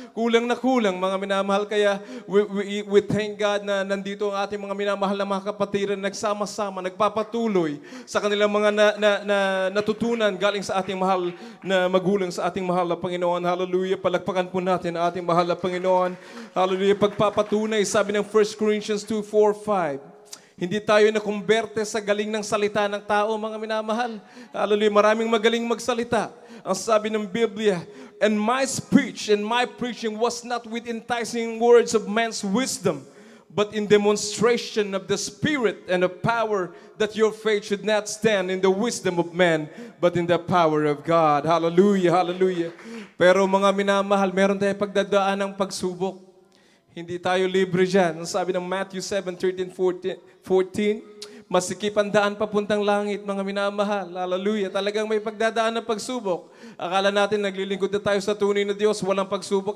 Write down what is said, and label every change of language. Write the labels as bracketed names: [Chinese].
[Filipino] Kulang na kulang, mga minamahal. Kaya [English] we thank God [Filipino] na nandito ang ating mga minamahal na mga kapatiran, nagsama-sama, nagpapatuloy sa kanilang mga natutunan galing sa ating mahal na magulang, sa ating mahal na Panginoon. Hallelujah. Palakpakan po natin ang ating mahal na Panginoon. Hallelujah. Pagpapatunay, sabi ng 1 Corinthians 2:4-5. Hindi tayo nakumberte sa galing ng salita ng tao, mga minamahal. Hallelujah, maraming magaling magsalita. Ang sabi ng Biblia, [English] and my speech and my preaching was not with enticing words of man's wisdom, but in demonstration of the Spirit and of power, that your faith should not stand in the wisdom of man, but in the power of God. Hallelujah, hallelujah. [Filipino] Pero mga minamahal, meron tayong pagdadaan ng pagsubok. Hindi tayo libre dyan. Ang sabi ng Matthew 7:13-14, masikip ang daan papuntang langit, mga minamahal. Hallelujah. Talagang may pagdadaan ng pagsubok. Akala natin naglilingkod na tayo sa tunay na Diyos, walang pagsubok.